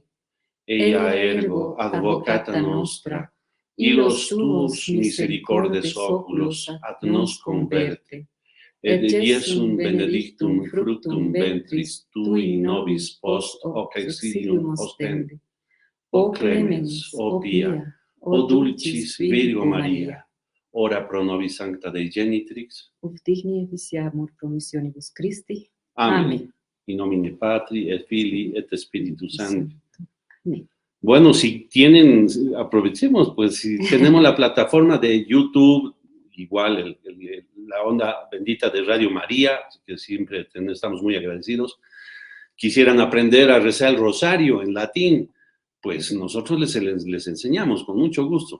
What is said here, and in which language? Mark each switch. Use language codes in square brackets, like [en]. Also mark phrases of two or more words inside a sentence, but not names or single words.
[la] Ea ergo advocata nostra, illos tuos misericordes oculos ad nos converte, et Iesum benedictum fructum ventris tui nobis post hoc exilium ostende. O clemens, o pia, o dulcis Virgo Maria, ora pro nobis sancta Dei genitrix, ut digni efficiamur promissionibus Christi. Amén. In nomine Patri et Filii et Spiritus Sancti. [es] Bueno, si tienen, aprovechemos, pues si tenemos la plataforma de YouTube, igual la onda bendita de Radio María, que siempre estamos muy agradecidos. Quisieran aprender a rezar el rosario en latín, pues nosotros les enseñamos con mucho gusto.